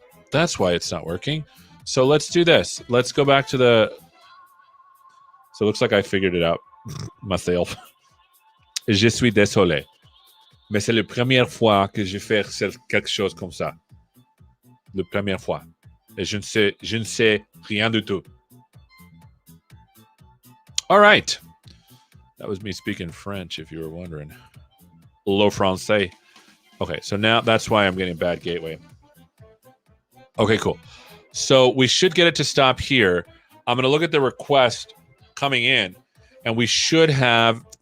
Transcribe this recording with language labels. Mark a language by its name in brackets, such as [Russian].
[English] That's why it's not working. So let's do this. Let's go back to the... So it looks like I figured it out myself. [French] Je suis désolé. Mais c'est la première fois que je fais quelque chose comme ça. La première fois. Et je ne sais rien du tout. [English] All right. That was me speaking French, if you were wondering. Le français. Okay, so now that's why I'm getting bad gateway. Okay, cool. So we should get it to stop here. I'm going to look at the request coming in, and we should have...